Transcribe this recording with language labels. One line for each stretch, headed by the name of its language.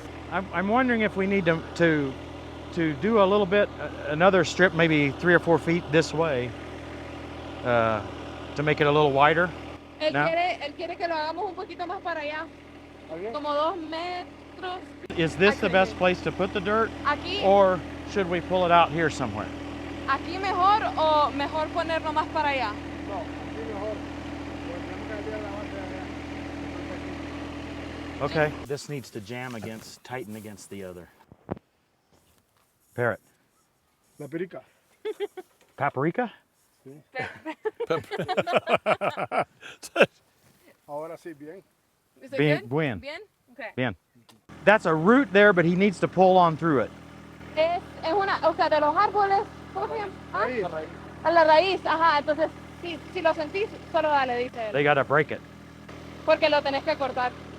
English: I'm wondering if we need to do a little bit, another strip, maybe 3 or 4 feet this way, to make it a little wider.
Spanish: Él
English: No?
Spanish: quiere que lo hagamos un poquito más para allá. Como 2 metros.
English: Is this the best place to put the dirt?
Spanish: Aquí,
English: Or should we pull it out here somewhere?
Spanish: aquí mejor o mejor ponerlo más para allá. No, aquí mejor. Porque tenemos que cambiar la base de allá.
English: Okay. This needs to tighten against the other. Parrot.
Spanish: La perica.
English: Paprika?
Spanish: Ahora sí, bien.
English: Is it
Spanish: Bien,
English: good?
Spanish: buen. Bien? Okay. Bien.
English: That's a root there, but he needs to pull on through it.
Spanish: Es una, o sea, de los árboles, ¿cómo se llama? ¿Ah? Raíz. A la raíz, ajá. Entonces, si lo sentís, solo dale, dice él.
English: They gotta break it.
Spanish: Porque lo tenés que cortar.